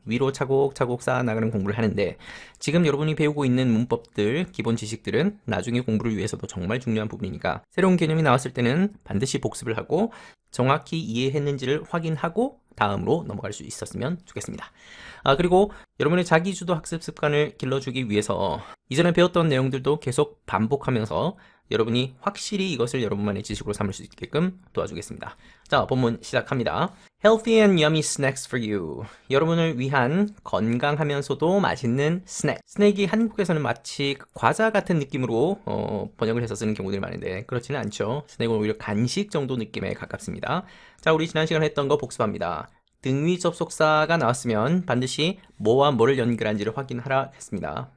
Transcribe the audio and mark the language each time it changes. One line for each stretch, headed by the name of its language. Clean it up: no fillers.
Korean: 위로 차곡차곡 쌓아나가는 공부를 하는데 지금 여러분이 배우고 있는 문법들, 기본 지식들은 나중에 공부를 위해서도 정말 중요한 부분이니까 새로운 개념이 나왔을 때는 반드시 복습을 하고 정확히 이해했는지를 확인하고 다음으로 넘어갈 수 있었으면 좋겠습니다. 그리고 여러분의 자기주도 학습 습관을 길러주기 위해서 이전에 배웠던 내용들도 계속 반복하면서 여러분이 확실히 이것을 여러분만의 지식으로 삼을 수 있게끔 도와주겠습니다. 자, 본문 시작합니다.
English: Healthy and yummy snacks for you.
Korean: 여러분을 위한 건강하면서도 맛있는 스낵. 스낵이 한국에서는 마치 과자 같은 느낌으로 번역을 해서 쓰는 경우들이 많은데 그렇지는 않죠. 스낵은 오히려 간식 정도 느낌에 가깝습니다. 자, 우리 지난 시간에 했던 거 복습합니다. 등위 접속사가 나왔으면 반드시 뭐와 뭐를 연결한지를 확인하라 했습니다.